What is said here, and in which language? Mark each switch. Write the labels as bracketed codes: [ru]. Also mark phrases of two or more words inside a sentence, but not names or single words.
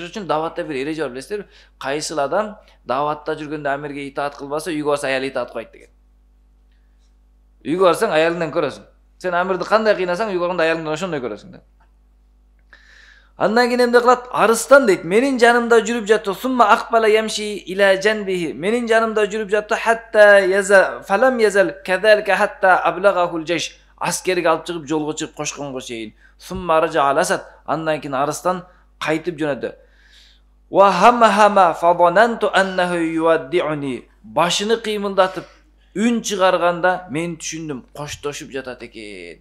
[ky] Ошон үчүн даватта бир эреже бар, билесиздерби? Кайсыл адам даватта жүргөндө амирге итаат кылбаса, үйгө барса аялы итаат кылбайт деген. Үйгө барсаң аялыңдан көрөсүң. Сен амирди кандай кыйнасаң, үйгө барганда аялыңдан ошондой көрөсүң да. Андан кийин эмне кылат? Арыстан дейт, менин жанымда жүрүп жатты. [ar] ثم أقبل يمشي إلى جنبه. [ky] Менин жанымда жүрүп жатты, [ar] حتى إذا فلم يزل كذلك حتى أبلغه الجيش. [ky] Аскерге алып чыгып, жолго чыгып кошконго чейин. [ar] ثم رجع الأسد. [ky] Андан кийин арыстан кайтып жөнөдү. [ar] وهمّ فظننت أنه يودعني. [ky] Башыны кыймылдатып, үн чыгарганда мен түшүндүм, коштошуп жатат экен.